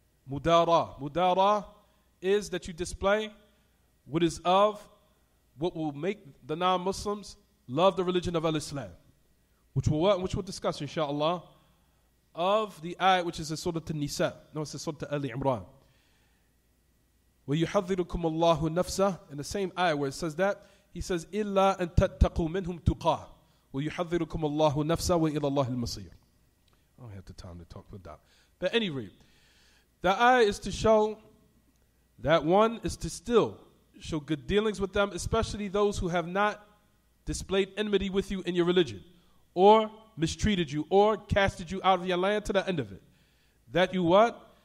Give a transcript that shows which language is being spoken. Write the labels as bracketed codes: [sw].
[en] Mudara is that you display what is of what will make the non-Muslims love the religion of Al-Islam, which we'll discuss, inshallah, of the ayat which is in Surah An-Nisa. No, it's in Surah Ali Imran. [ar] وَيُحَذِّرُكُمُ اللَّهُ نَفْسَهُ. [en] In the same ayah where it says that, He says, [ar] إِلَّا أَن تَتَّقُوا مِنْهُمْ تُقَاهُ وَيُحَذِّرُكُمُ اللَّهُ نَفْسَهُ وَإِلَى اللَّهِ الْمَصِيرُ. [en] I don't have the time to talk about that. But anyway, the ayah is to show that one is to still show good dealings with them, especially those who have not displayed enmity with you in your religion, or mistreated you or casted you out of your land to the end of it, that you what?